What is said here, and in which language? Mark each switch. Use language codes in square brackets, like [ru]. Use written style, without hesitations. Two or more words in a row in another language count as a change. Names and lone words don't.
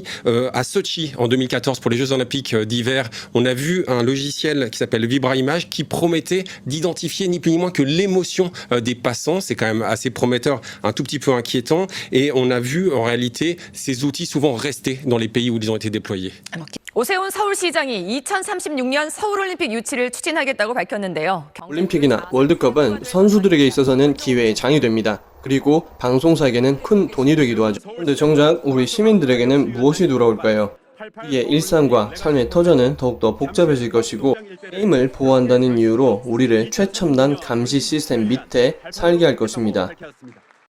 [fr] À Sochi, en 2014, pour les Jeux Olympiques d'hiver, on a vu un logiciel qui s'appelle Vibra Image qui promettait d'identifier ni plus ni moins que l'émotion des passants. C'est quand même assez prometteur, un tout petit peu inquiétant. Et on a vu en réalité ces outils souvent rester dans les pays où ils ont été déployés. [ko] 오세훈 서울시장이 2036년 서울올림픽 유치를 추진하겠다고 밝혔는데요. 올림픽이나 월드컵은 선수들에게 있어서는 기회의 장이 됩니다. 그리고 방송사에게는 큰 돈이 되기도 하죠. 그런데 정작 우리 시민들에게는 무엇이 돌아올까요? 이에 일상과 삶의 터전은 더욱더 복잡해질 것이고 게임을 보호한다는 이유로 우리를 최첨단 감시 시스템 밑에 살게 할 것입니다.